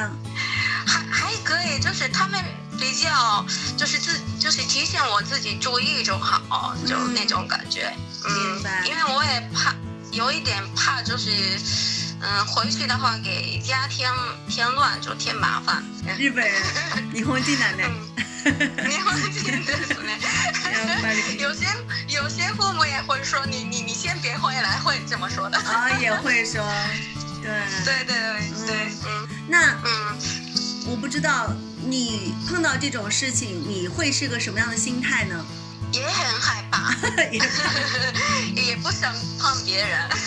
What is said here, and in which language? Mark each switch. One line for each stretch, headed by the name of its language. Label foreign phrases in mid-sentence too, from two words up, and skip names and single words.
Chinese: 还可以，就是他们比较就是提醒我自己注意就好，就那种感觉。明白。因为我也有一点怕，就是回去的话给家添乱，就添麻烦。
Japanese: 日本人，日本人だね。日本人ですね。
Chinese: 有些父母也会说你先别回来，会这么说的。也会说，对。那我不知道你碰到这种事情，你会是个什么样的心态呢？也很害怕，也不想碰别人。